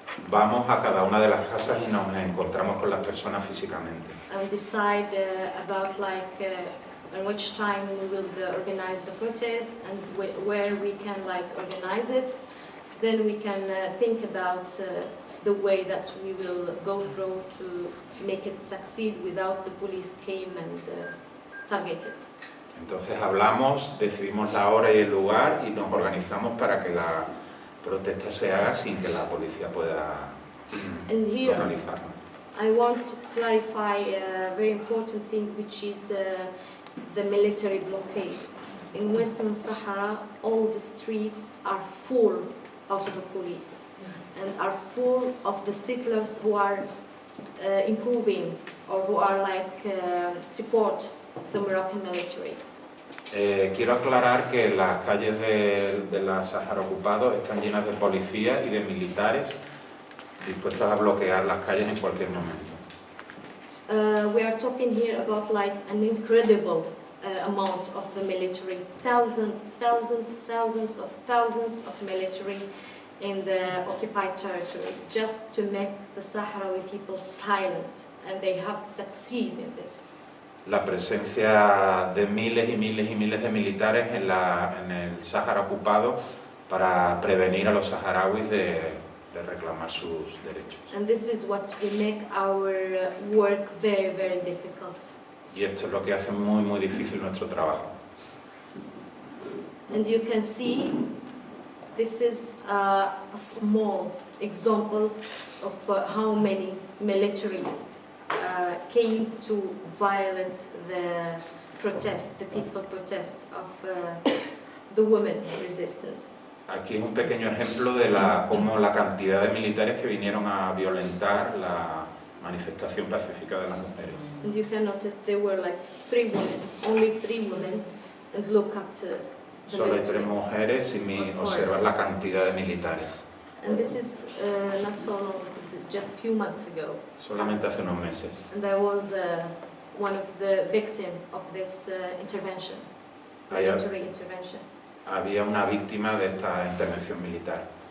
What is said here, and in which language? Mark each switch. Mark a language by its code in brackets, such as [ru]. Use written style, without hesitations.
[es] Vamos a cada una de las casas y nos encontramos con las personas físicamente. [en] And decide about like at which time we will organize the protest and where we can like organize it. Then we can think about the way that we will go through to make it succeed without the police came and target it. [es] Entonces hablamos, decidimos la hora y el lugar y nos organizamos para que la protesta se haga sin que la policía pueda localizarla. [en] I want to clarify a very important thing, which is the military blockade. In Western Sahara, all the streets are full of the police and are full of the settlers who are improving or who are like support the Moroccan military. [es] Quiero aclarar que las calles de la Sahara ocupado están llenas de policías y de militares dispuestos a bloquear las calles en cualquier momento. [en] we are talking here about like an incredible amount of the military, thousands of military in the occupied territory, just to make the Sahrawi people silent, and they have succeeded in this. [es] La presencia de miles y miles de militares en el Sáhara ocupado para prevenir a los saharauis de reclamar sus derechos. [en] And this is what will make our work very difficult. [es] Y esto es lo que hace muy difícil nuestro trabajo. [en] And you can see, this is a small example of how many military came to violate the protest, the peaceful protest of the women resistance. [es] Aquí es un pequeño ejemplo de cómo la cantidad de militares que vinieron a violentar la manifestación pacífica de las mujeres. [en] And you can notice there were like 3 women, only 3 women, and look at the [es] Solo hay [en] military. [es] 3 mujeres y observar la cantidad de militares. [en] And this is not so long, just a few months ago. [es] Solamente hace unos meses. [en] And I was one of the victims of this intervention, military intervention. [es] Había una víctima de esta intervención militar.